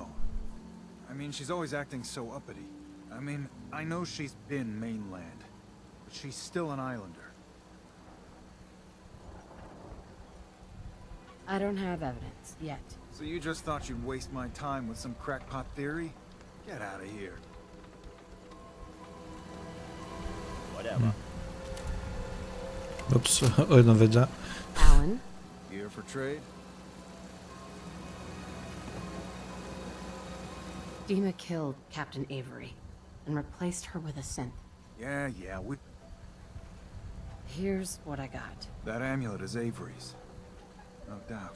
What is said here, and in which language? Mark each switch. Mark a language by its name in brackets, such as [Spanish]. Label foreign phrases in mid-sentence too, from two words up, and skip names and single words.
[English] I mean, she's always acting so uppity. I mean, I know she's been mainland, but she's still an islander. I don't have evidence, yet. So you just thought you'd waste my time with some crackpot theory? Get out of here. Whatever. Ups, o jedno veda. Alan? Here for trade? Dima killed Captain Avery and replaced her with a synth. Yeah, Here's what I got. that amulet is Avery's. No doubt.